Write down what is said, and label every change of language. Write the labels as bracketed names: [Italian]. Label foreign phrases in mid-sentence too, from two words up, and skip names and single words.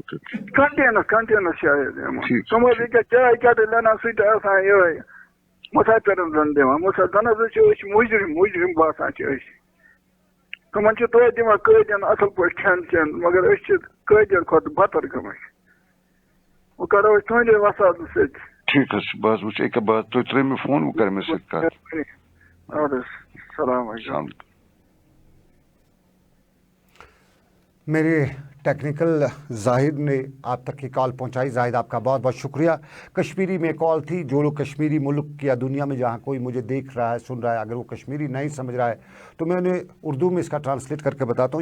[Kashmiri] کنٹینس شاید تِم حظ ییٚکیٛاہ چاے کیٹٕلۍ انان سُہ تہِ آسان یِہوے مُسافِرن زن دِوان زن حظ أسۍ مُجرِم باسان چھِ أسۍ تِمن چھِ توتہِ دِوان قٲدٮ۪ن اصل پٲٹھۍ کھٮ۪ن چٮ۪ن مگر أسۍ چھِ قٲدٮ۪ن کھۄتہٕ بدتر گٔمٕتۍ وۄنۍ کرو أسۍ تُہنٛدے وساتہٕ سۭتۍ ٹھیٖک حظ چھُ بہٕ حظ وٕچھِ أکیٛاہ بہٕ حظ تُہۍ ترٛٲیِو مےٚ فون بہٕ کرٕ مےٚ سۭتۍ کتھ اَدٕ حظ [Arabic] السلام علیکم [Urdu] میرے ٹیکنیکل زاہد نے آپ تک یہ کال پہنچائی. زاہد آپکا بہت بہت شکریہ. کشمیری میں کال تھی. جو لوگ کشمیری ملک یا دنیا میں جہاں کوئی مجھے دیکھ رہا ہے، سن رہا ہے، اگر وہ کشمیری نہیں سمجھ رہا ہے تو میں انہیں اردو میں اسکا ٹرانسلیٹ کرکے بتاتا ہوں.